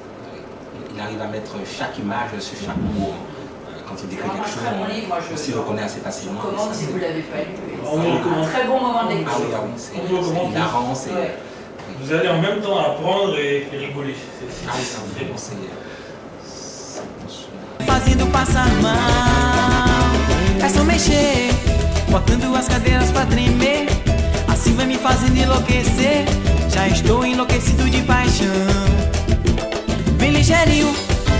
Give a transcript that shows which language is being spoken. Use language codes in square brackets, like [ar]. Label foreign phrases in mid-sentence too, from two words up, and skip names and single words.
[fr] Il arrive à mettre chaque image sur chaque mot. Quand il décrit quelque chose, on s'y reconnaît assez facilement. Je recommande si vous ne l'avez pas lu. C'est un très bon moment de lecture. Ah oui, c'est hilarant. Vous allez en même temps apprendre et rigoler. C'est très bon. [pt] Fazendo passar mal, é só mexer, botando as cadeiras pra tremer. Assim vai me fazendo enlouquecer. Já estou enlouquecido de paixão. Vem ligeirinho.